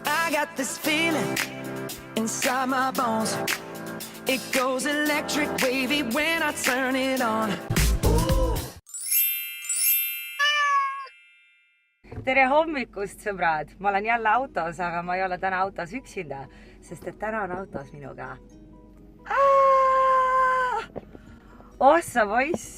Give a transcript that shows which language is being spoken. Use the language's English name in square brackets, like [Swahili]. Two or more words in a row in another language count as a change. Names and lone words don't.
[English] I got this feeling inside my bones. It goes electric wavy when I turn it on. [Estonian] Tere hommikust, sõbrad! Ma olen jälle autos, aga ma ei ole täna autos üksinda, sest et täna on autos minuga. Ossa poiss!